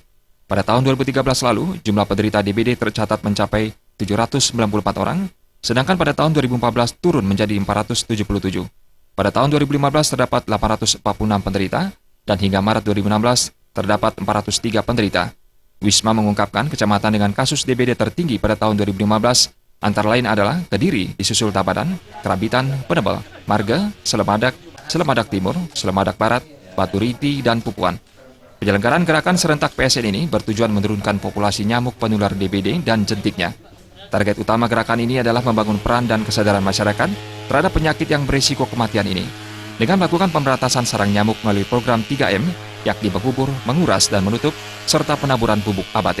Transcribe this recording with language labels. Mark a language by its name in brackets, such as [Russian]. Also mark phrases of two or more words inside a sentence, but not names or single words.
[Indonesian] Pada tahun 2013 lalu, jumlah penderita DBD tercatat mencapai 794 orang, sedangkan pada tahun 2014 turun menjadi 477. Pada tahun 2015 terdapat 846 penderita, dan hingga Maret 2016 terdapat 403 penderita. Wisma mengungkapkan kecamatan dengan kasus DBD tertinggi pada tahun 2015 antara lain adalah Kediri, disusul Tabanan, Kerabitan, Penebel, Marga, Selemadak Timur, Selemadak Barat, Batu Riti, dan Pupuan. Penyelenggaraan gerakan serentak PSN ini bertujuan menurunkan populasi nyamuk penular DBD dan jentiknya. Target utama gerakan ini adalah membangun peran dan kesadaran masyarakat terhadap penyakit yang berisiko kematian ini. Dengan melakukan pemberantasan sarang nyamuk melalui program 3M, yakni mengubur, menguras, dan menutup, serta penaburan bubuk abate.